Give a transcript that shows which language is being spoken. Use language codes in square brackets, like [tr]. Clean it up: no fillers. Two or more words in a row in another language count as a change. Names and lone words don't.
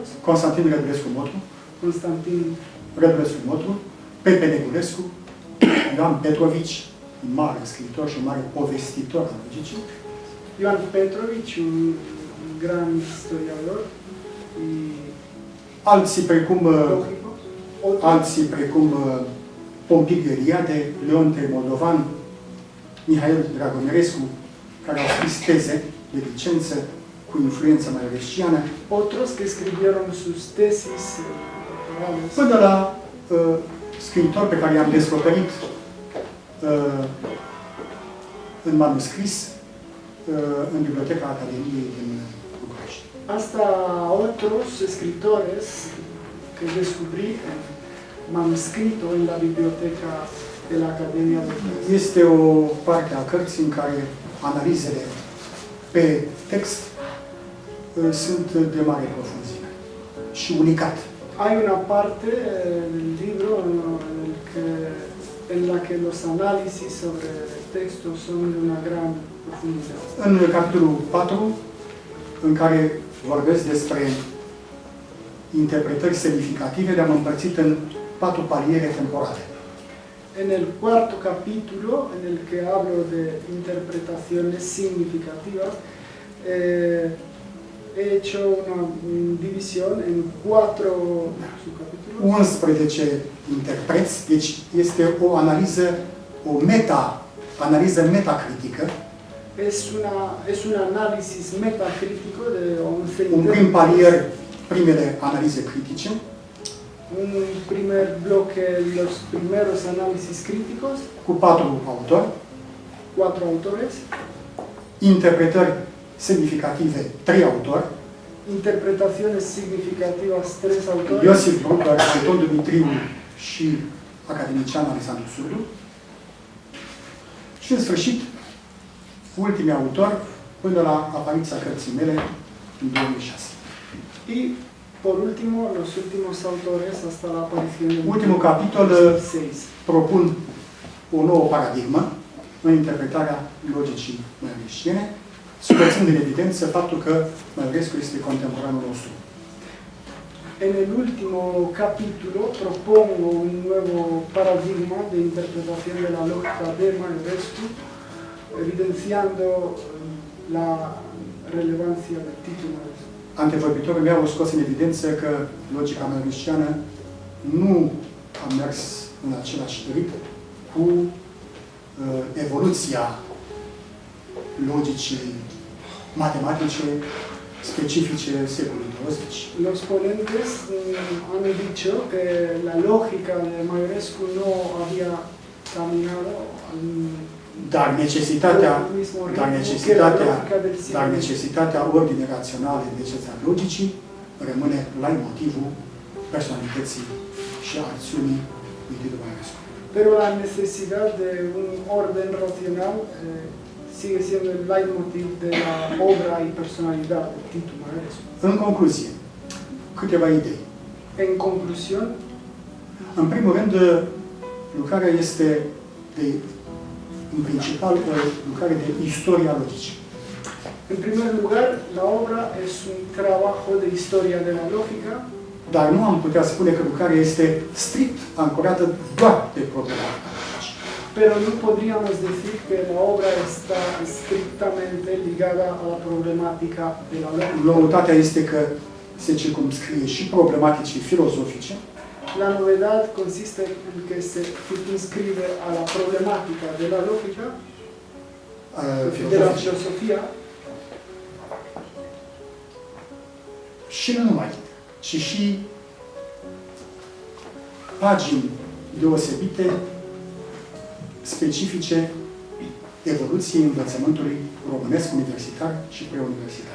[ro] Constantin Rădulescu Motru, Constantin Rădulescu Motru, Pepe Negulescu, Ioan Petrovici, un mare scriitor și un mare povestitor al logicii, Ioan Petrovici, [es] un gran historiador y [ro] alții precum [es] lógico, [ro] alții precum Pompiliu Eliade, Leonte Moldovan, Mihail Dragomirescu, care au scris teze de licență cu influență maioresciană, [es] otros que escribieron sus tesis doctorales, [ro] până la scriitori pe care i-am descoperit în manuscris în Biblioteca Academiei din București. [es] hasta otros escritores que descubrí en manuscrito en la biblioteca de la Academia de București. [ro] Este o parte a cărții în care analizele pe text sunt de mare profunzime și unicat. [es] Hay una parte del libro en la que los análisis sobre textos son de una gran profundidad. [ro] În capitolul 4, în care vorbesc despre interpretări semnificative, le-am împărțit în 4 paliere temporale. [es] En el cuarto capítulo, en el que hablo de interpretaciones significativas, he hecho una división en 4 subcapítulos. [ro] 11 interpreți, deci este o analiză, analiză metacritică. [es] Es un análisis metacrítico de 11 [ro] Un prim palier, primele analize critice, [es] un primer bloque, los primeros análisis críticos, [ro] cu 4 autori, [es] 4 autores, [ro] interpretări semnificative, 3 autori, [es] interpretaciones significativas, 3 autores, [ro] Iosif Brucker, Anton Dumitriu și academician Alexandru Surdu. Și în sfârșit, ultimii autori, până la apariția cărții mele în 2006. [es] y por último, los últimos autores hasta la aparición de [ro] Ultimul capitol [es] 2006. [ro] propun o nouă paradigmă în interpretarea logicii maioresciene, scoțând în evidență faptul că Maiorescu este contemporanul nostru. [es] En el último capítulo propongo un nuevo paradigma de interpretación de la lógica de Maiorescu, evidenciando la relevancia del título Maiorescu. [ro] Antevorbitorul meu a scos în evidență că logica maioresciană nu a mers în același ritm cu evoluția logicii matematice specifice secolului 20. [es] Los ponentes han dicho que la lógica de Maiorescu no había caminado al [ro] Dar [es] mismo ritmo que la lógica del siglo XX. [ro] necesitatea ordinii raționale, necesitatea logicii, rămâne leitmotivul personalității și acțiunii lui Titu Maiorescu. [es] Pero la necesidad de un orden racional sigue siendo el leitmotiv de la obra y personalidad de Titu Maiorescu. [ro] În concluzie, câteva idei. [es] En conclusión, [ro] În primul rând, lucrarea este în principal o lucrare de istoria logicii. [es] en primer lugar, la obra es un trabajo de historia de la lógica, [ro] Dar nu am putea spune că lucrarea este strict ancorată doar de problematica logicii. [es] pero no podríamos decir que la obra está estrictamente ligada a la problemática de la lógica. [ro] Noutatea este că se circumscrie și problematicii filozofice, [es] La novedad consiste en que se circunscribe a la problemática de la lógica, de la filosofía, [ro] și nu numai, ci și pagini deosebite, specifice evoluției învățământului românesc universitar și preuniversitar.